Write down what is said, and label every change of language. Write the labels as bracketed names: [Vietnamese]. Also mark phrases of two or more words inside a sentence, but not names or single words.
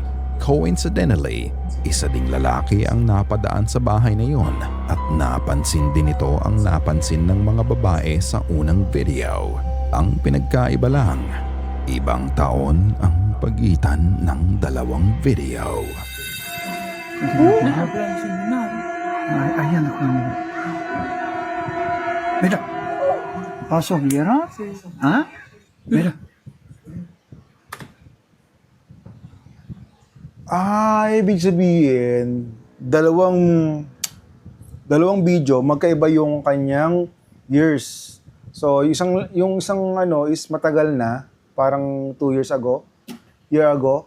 [Filipino] Coincidentally, isa ding lalaki ang napadaan sa bahay na yun at napansin din ito ang napansin ng mga babae sa unang video. Ang pinagkaiba lang, ibang taon ang pagitan ng dalawang video. Ay, ayan ako. Mira. Pasok, Mira? Ha? Mira. Ibig sabihin, dalawang video, magkaiba yung kanyang years. So, yung isang ano is matagal na, parang [English] 2 years ago, year ago.